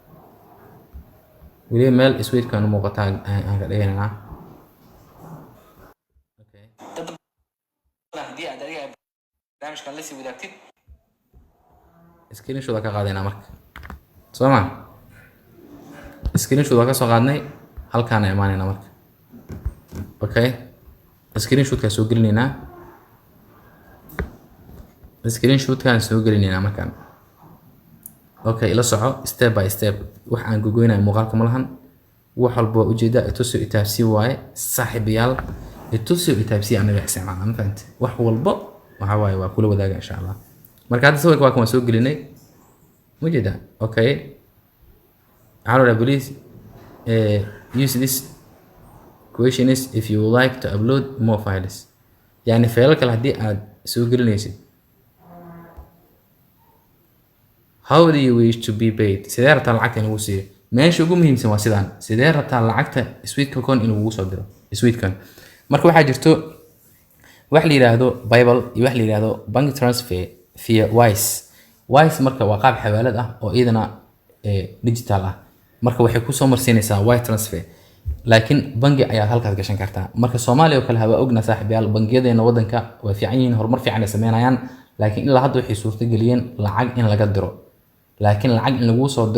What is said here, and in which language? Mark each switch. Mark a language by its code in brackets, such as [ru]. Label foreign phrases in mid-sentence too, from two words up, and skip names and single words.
[so] weli meel Sweetcoin muuqata aan ka dhiganaa okay hadii aad adiga barnaamijkan la sii wadaagtid screenshot ka qaadayna marka sooma screenshot ka soo qaadnay halkaan imaanayna marka okay screenshot ka soo gelinayna soo gelinayna markaan okay ila soco [en] step by step [so] wax aan gogoynaa muuqaalka ma lahan wax walba ujeeda ituso itaabsi waaye saaxiibayaal ituso itaabsi anaga isticmaalna ma fahantay wax walba waxa waaye waa kula wadaaga [ar] insha Allah [so] marka hadda sawirka waa kan soo gelinay ujeeda okay [en] hello please use this question is if you would like to upload more files [so] yani file kale hadii aad soo gelinaysid [en] how do you wish to be paid [so] sidee rabtaa lacagta in lagu siiyo meesha ugu muhiimsan waa sidaan sidee rabtaa lacagta Sweetcoin in lagu soo diro Sweetcoin marka waxaa jirto wax la yiraahdo Bible iyo wax la yiraahdo [en] bank transfer via Wise [so] marka waa qaab xawaalad ah oo iyadana digital ah marka waxay ku soo marsiinaysaa Wise transfer laakiin bangi ayaa halkaas gashan kartaa marka Soomaaliya oo kale haba ogna saaxiibayaal bangiyadeena wadanka way fiican yihiin horumar fiican ay sameeyaan laakiin ilaa hadda waxay suurta galiyeen lacag in laga diro laakiin lacag in lagu soo